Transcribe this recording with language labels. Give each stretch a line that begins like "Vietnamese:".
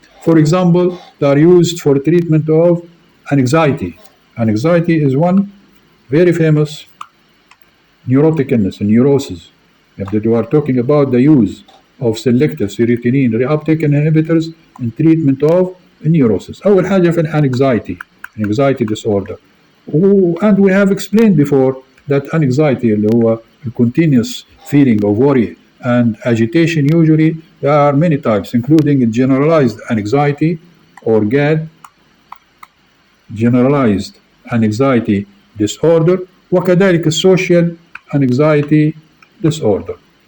English: For example, they are used for treatment of anxiety. Anxiety is one very famous neurotic illness, neurosis. If we are talking about the use of selective serotonin reuptake inhibitors in treatment of neurosis.
Arabic: أول حاجة في anxiety disorder.
English: And we have explained before that anxiety
Arabic: اللي هو
English: continuous feeling of worry and agitation, usually there are many types, including generalized anxiety or GAD, generalized anxiety disorder,
Arabic: وكذلك
English: social anxiety disorder.